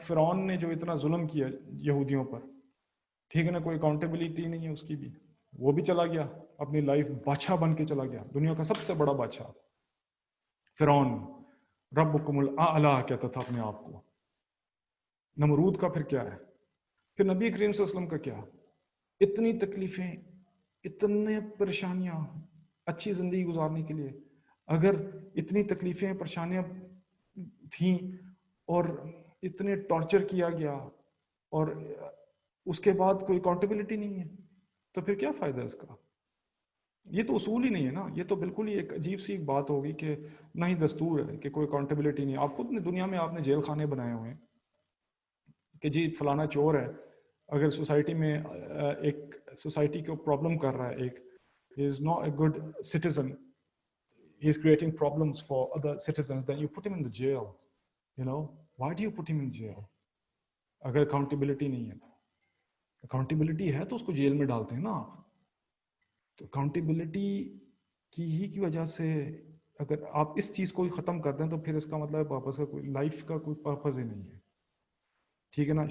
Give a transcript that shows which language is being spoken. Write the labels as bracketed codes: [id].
[ur] فرعون نے جو اتنا ظلم کیا یہودیوں پر, ٹھیک ہے نا, کوئی اکاؤنٹیبلٹی نہیں ہے اس کی بھی, وہ بھی چلا گیا اپنی لائف بادشاہ بن کے چلا گیا, دنیا کا سب سے بڑا بادشاہ فرعون. ربکم الاعلی کہتا تھا اپنے آپ کو. نمرود کا پھر کیا ہے؟ پھر نبی کریم صلی اللہ علیہ وسلم کا کیا؟ اتنی تکلیفیں، اتنے پریشانیاں اچھی زندگی گزارنے کے لیے. اگر اتنی تکلیفیں پریشانیاں تھیں اور اتنے ٹارچر کیا گیا اور اس کے بعد کوئی اکاؤنٹیبلٹی نہیں ہے تو پھر کیا فائدہ ہے اس کا؟ یہ تو اصول ہی نہیں ہے نا. یہ تو بالکل ہی ایک عجیب سی بات ہوگی کہ نہ ہی دستور ہے کہ کوئی اکاؤنٹیبلٹی نہیں. آپ خود نے دنیا میں آپ نے جیل خانے بنائے ہوئے ہیں کہ جی فلانا چور ہے. اگر سوسائٹی میں ایک سوسائٹی کو پرابلم کر رہا ہے، ایک [en] he is not a good citizen, he is creating problems for other citizens, then you put him in the jail. You know, why do you put him in jail? [ur] اگر accountability نہیں ہے، accountability ہے تو اس کو jail میں ڈالتے ہیں نا آپ. تو اکاؤنٹیبلٹی کی وجہ سے اگر آپ اس چیز کو ہی ختم کر دیں تو پھر اس کا مطلب پرپس کا کوئی لائف کا کوئی پرپز ہی نہیں ہے. ٹھیک ہے نا.